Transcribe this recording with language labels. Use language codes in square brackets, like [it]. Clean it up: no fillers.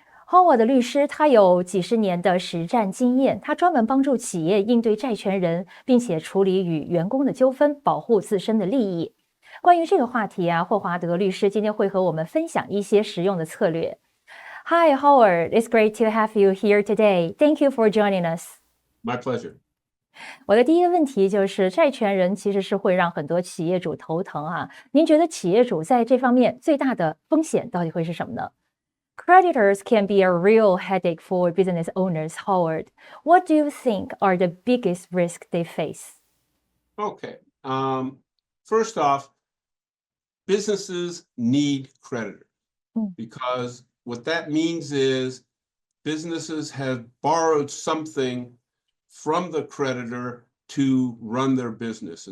[zh] Howard 的律师他有几十年的实战经验，他专门帮助企业应对债权人，并且处理与员工的纠纷，保护自身的利益。关于这个话题啊，霍华德律师今天会和我们分享一些实用的策略。 [en] Hi, Howard. It's great to have you here today. Thank you for joining us. My pleasure. [zh] 我的第一个问题就是，债权人其实是会让很多企业主头疼啊。您觉得企业主在这方面最大的风险到底会是什么呢？ [en] Creditors can be a real headache for business owners, Howard. What do you think are the biggest risks they face? Okay. First off, businesses need creditors because what that means is businesses have borrowed something from the creditor to run their business.